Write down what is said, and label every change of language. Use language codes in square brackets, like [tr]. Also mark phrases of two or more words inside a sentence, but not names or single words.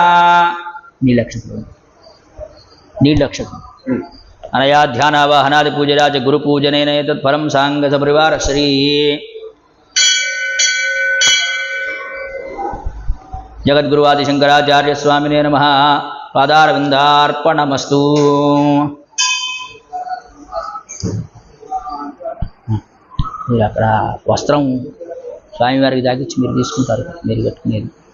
[sa] नीलक्षत्रम् अनया ध्यानावाहनादि पूजया च गुरुपूजनेन एतत् फलं सांगसपरिवार श्री जगद्गुरुवादिशंकराचार्य स्वामिने नमः पादारविन्दार्पणमस्तु [te] మీరు అక్కడ వస్త్రం స్వామివారికి దాకిచ్చి మీరు తీసుకుంటారు మీరు కట్టుకునేది